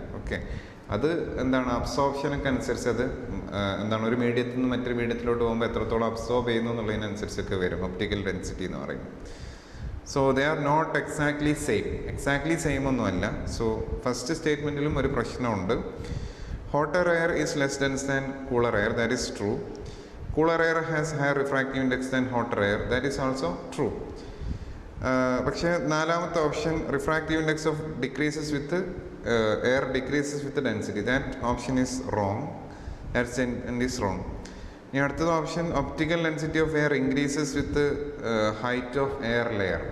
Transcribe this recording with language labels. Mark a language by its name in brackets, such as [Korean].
[Malayalam] Okay, അത് എന്താണ്? അബ്സോർപ്ഷനൊക്കെ അനുസരിച്ച് അത് എന്താണ് ഒരു മീഡിയത്തിൽ നിന്ന് മറ്റൊരു മീഡിയത്തിലോട്ട് പോകുമ്പോൾ എത്രത്തോളം അബ്സോർബ് ചെയ്യുന്നു എന്നുള്ളതിനനുസരിച്ചൊക്കെ വരും ഒപ്റ്റിക്കൽ ഡെൻസിറ്റി എന്ന് പറയുന്നത്. [English] so they are not exactly same [Malayalam] ഒന്നുമല്ല. [English] so [Malayalam] ഫസ്റ്റ് സ്റ്റേറ്റ്മെൻറ്റിലും ഒരു പ്രശ്നമുണ്ട്. [English] Hotter air is less dense than cooler air. That is true. Cooler air has higher refractive index than hotter air. That is also true. [Malayalam] പക്ഷേ നാലാമത്തെ [English] Option refractive index of decreases with air decreases with density. That option is wrong. That's is wrong. [Malayalam] ഇനി അടുത്തത് [English] Option optical density of air increases with height of air layer.